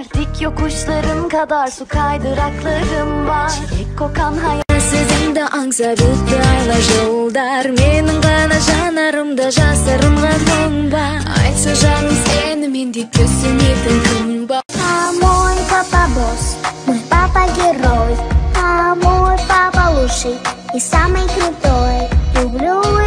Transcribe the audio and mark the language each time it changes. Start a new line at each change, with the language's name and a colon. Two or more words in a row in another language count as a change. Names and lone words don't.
Turkish: Dik yokuşların kadar su kaydıraklarım var. Çilek kokan hayat
Kazakh: сезімді аңсап айлы жылдар. Менің ғана жанарымда жасырынған мұң бар. Айтшы жаным сені мендей түсінетін кім бар?
Russian: А мой папа босс, мой папа герой, а мой папа лучший и самый крутой. Люблю